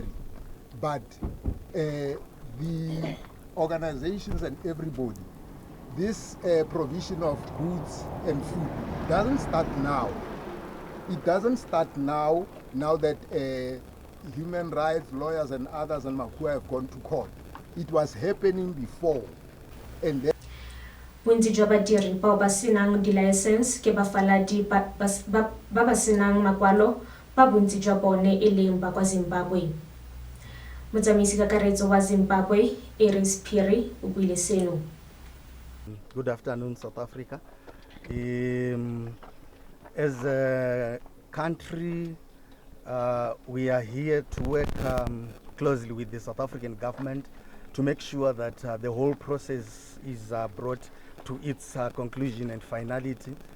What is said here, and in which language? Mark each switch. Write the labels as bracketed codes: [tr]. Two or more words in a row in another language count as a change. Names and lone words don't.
[en] But the organizations and everybody, this provision of goods and food doesn't start now. It doesn't start now that human rights lawyers and others and Makua have gone to court. It was happening before. And then [tn] bontsi jwa badiri bao ba senang di-license ke bafaladi ba ba senang makwalo ba bontsi jwa bone e leng ba kwa Zimbabwe. Motsamaisi kakaretso wa Zimbabwe, AS Phiri, o buile seno. [en] Good afternoon, South Africa. As a country, we are here to work closely with the South African government to make sure that the whole process is brought to its conclusion and finality.